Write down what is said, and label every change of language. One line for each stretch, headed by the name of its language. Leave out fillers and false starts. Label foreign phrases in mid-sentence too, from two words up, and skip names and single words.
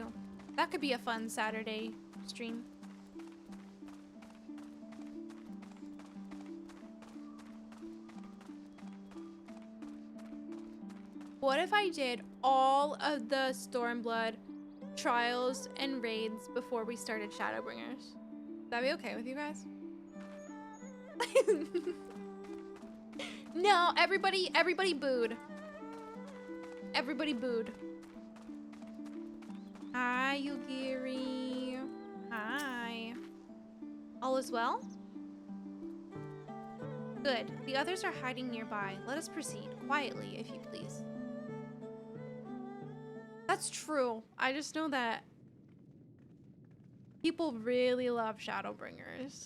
English: That could be a fun Saturday stream. What if I did all of the Stormblood trials and raids before we started Shadowbringers? That'd be okay with you guys? No, everybody booed. Everybody booed. Hi, Yugiri. Hi. All is well? Good. The others are hiding nearby. Let us proceed. Quietly, if you please. That's true. I just know that people really love Shadowbringers.